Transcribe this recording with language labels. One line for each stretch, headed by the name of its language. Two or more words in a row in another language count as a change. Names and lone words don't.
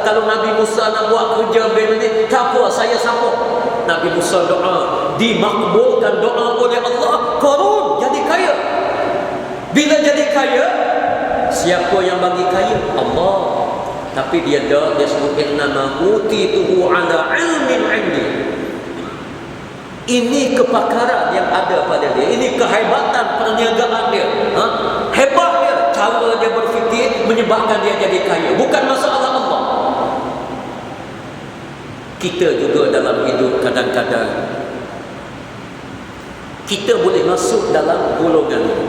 Malay: Kalau Nabi Musa nak buat kerja ni, tak apa, saya support. Nabi Musa doa, dimakbulkan doa oleh Allah. Qarun jadi kaya. Bila jadi kaya, siapa yang bagi kaya? Allah. Tapi dia sebut
Arabic: إنما أوتيته على علم عندي.
Malay: Ini kepakaran yang ada pada dia. Ini kehebatan perniagaan dia. Hebat dia. Cara dia berfikir menyebabkan dia jadi kaya. Bukan masalah Allah. Kita juga dalam hidup kadang-kadang kita boleh masuk dalam golongan ini.